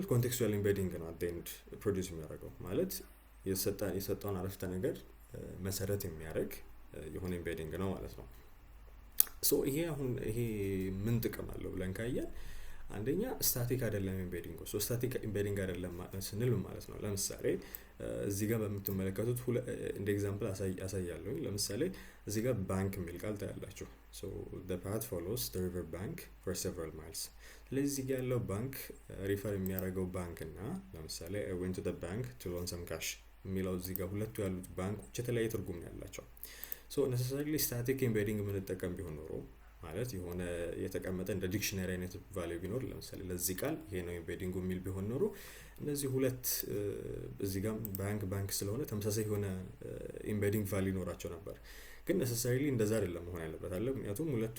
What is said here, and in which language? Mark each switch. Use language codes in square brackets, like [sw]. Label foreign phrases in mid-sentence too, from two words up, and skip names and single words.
[en] contextual embedding [am] ነው አት ኤንድ ፕሮዲውስ የሚያደርገው ማለት የሰጠውን አረፍተ ነገር መሰረት የሚያደርግ የሆነ ኢምቤዲንግ ነው ማለት ነው። ይሄ ምን ጥቅም አለው ብለን ካየን አንደኛ ስታቲክ አይደለም ኢምቤዲንግ። [en] static embedding [am] አይደለም ስንል ማለት ነው። ለምሳሌ እዚህ ጋር በምትመለከቱት እንደ ኤግዛምፕል አሳያለሁ። ለምሳሌ እዚህ ጋር ባንክ የሚል ቃል ታያላችሁ። [en] the path follows the river bank for several [am] miles። ስለዚህ እዚህ ጋር ያለው ባንክ ሪፈር የሚያደርገው ባንክ እና ለምሳሌ [en] I went to the bank to loan some cash [am] የሚለው እዚህ ጋር ሁለቱ ያሉት ባንኮች የተለያየ ትርጉም ያላቸው። [en] necessarily static embedding [am] የምንጠቀም ቢሆን ኖሮ ማለት የሆነ የተቀመጠ እንደ ዲክሽነሪ አይነት ቫልዩ ቢኖር ለምሳሌ ለዚህ ቃል ይሄ ነው ኢምቤዲንጉ የሚል ቢሆን ኖሮ እነዚህ ሁለት እዚህ ጋር ባንክ ስለሆነ ተመሳሳይ የሆነ [en] embedding value [am] ይኖራቸው ነበር። ግን necessarily እንደዛ አይደለም መሆን ያለበት አለ። ምክንያቱም ሁለቱ